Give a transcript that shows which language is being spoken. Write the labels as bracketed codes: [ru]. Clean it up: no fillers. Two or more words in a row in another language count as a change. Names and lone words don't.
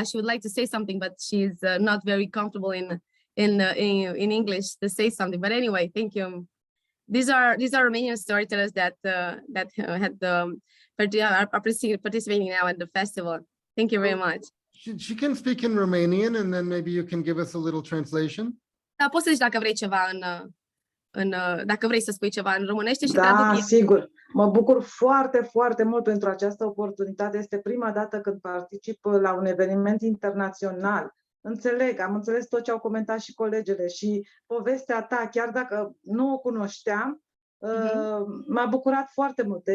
[en] She would like to say something, but she's not very comfortable in English to say something. But anyway, thank you. These are Romanian storytellers that are participating now at the festival. Thank you very much. She can speak in Romanian, and then maybe you can give us a little translation. [ro] Da, poți să zici dacă vrei ceva dacă vrei să spui ceva în românește și da, sigur. Mă bucur foarte, foarte mult pentru această oportunitate. Este prima dată când particip la un eveniment internațional. Am înțeles tot ce au comentat și colegele și povestea ta, chiar dacă nu o cunoșteam, M-a bucurat foarte mult.